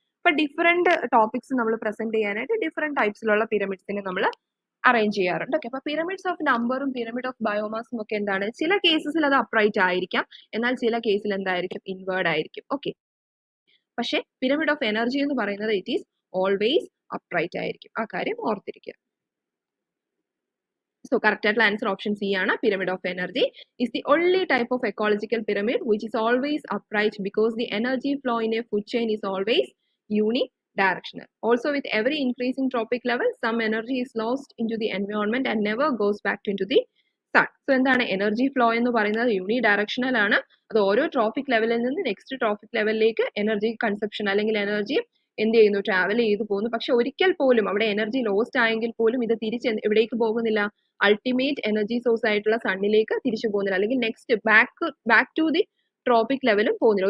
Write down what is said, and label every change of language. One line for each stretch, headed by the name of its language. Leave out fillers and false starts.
Malayalam: അപ്പൊ different topics നമ്മൾ present ചെയ്യാനായിട്ട് ഡിഫറെന്റ് ടൈപ്സിലുള്ള പിരമിഡ്സിനെ നമ്മൾ അറേഞ്ച് ചെയ്യാറുണ്ട്. ഓക്കെ, അപ്പൊ പിരമിഡ്സ് ഓഫ് നമ്പറും പിരമിഡ് ഓഫ് ബയോമാസും ഒക്കെ എന്താണ് ചില കേസസിൽ അത് അപ്രൈറ്റ് ആയിരിക്കാം, എന്നാൽ ചില കേസിൽ എന്തായിരിക്കും ഇൻവേർഡ് ആയിരിക്കും. ഓക്കെ, പക്ഷേ പിരമിഡ് ഓഫ് എനർജി എന്ന് പറയുന്നത്
English: it is always
Malayalam: അപ്രൈറ്റ് ആയിരിക്കും. ആ കാര്യം ഓർത്തിരിക്കുക.
English: So correct answer option C ആണ്. Pyramid of energy is the only type of ecological pyramid which is always upright because the energy flow in a food chain is always unidirectional. Also, with every increasing trophic level, some energy is lost into the environment and never goes back into the sun.
Malayalam: So എന്താണ് energy flow എന്ന് പറയുന്നത് unidirectional ആണ്. അത് ഓരോ trophic ലെവലിൽ നിന്ന് next trophic ലെവലിലേക്ക് energy consumption അല്ലെങ്കിൽ എനർജി എന്ത് ചെയ്യുന്നു, ട്രാവൽ ചെയ്തു പോകുന്നു. പക്ഷെ ഒരിക്കൽ പോലും അവിടെ എനർജി ലോസ്റ്റ് ആയെങ്കിൽ പോലും ഇത് തിരിച്ച് എവിടേക്ക് പോകുന്നില്ല, അൾട്ടിമേറ്റ് എനർജി സോഴ്സ് ആയിട്ടുള്ള സണ്ണിലേക്ക് തിരിച്ചു പോകുന്നില്ല, അല്ലെങ്കിൽ next back to the tropic ലെവലും പോകുന്നില്ല.